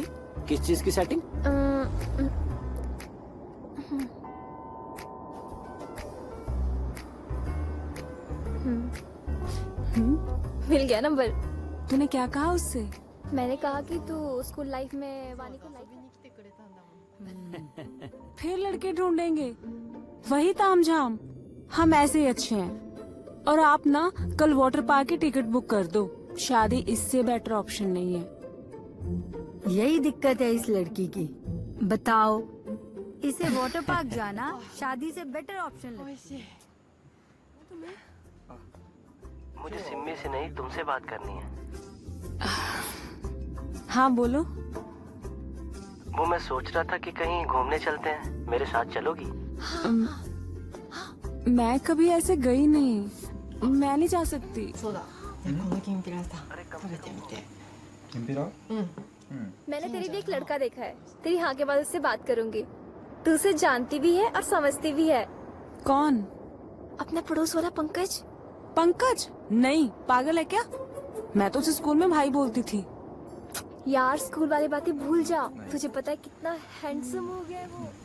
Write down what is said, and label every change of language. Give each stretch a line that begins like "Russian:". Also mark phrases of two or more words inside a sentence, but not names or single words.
Hindi: किस चीज की सेटिंग? मिल गया नंबर। तूने क्या कहा उससे? मैंने कहा कि तू
English: school life
Hindi: में वानी को लाइक।
Japanese: 来てくれたんだもん。
Hindi: फिर लड़के ढूंढेंगे, वही तामझाम। हम ऐसे ही अच्छे हैं। और आप ना कल
English: water park
Hindi: की टिकट बुक कर दो। शादी इससे
English: better option
Hindi: नहीं है। यही दिक्कत है इस लड़की की। बताओ, इसे
English: water park
Hindi: जाना शादी से
English: better option
Hindi: लगता
Japanese: 美味しい。
Hindi: मुझे सिम्मी से नहीं तुमसे बात करनी है। हाँ बोलो। वो मैं सोच रहा था कि कहीं घूमने चलते हैं, मेरे साथ चलोगी? मैं कभी ऐसे गई नहीं, मैं नहीं जा सकती।
Japanese: そうだ。このきんぴらさん食べてみて。きんぴら？
Hindi: मैंने तेरे लिए एक लड़का देखा है, तेरी हाँ के बाद उससे बात करूंगी। तू उसे जानती भी है और समझती भी है। कौन? अपना पड़ोस वाला पंकज। पंकज? नहीं, पागल है क्या? मैं तो उसे स्कूल में भाई बोलती थी। यार स्कूल वाली बातें भूल जा। तुझे पता है कितना हैंडसम हो गया है वो।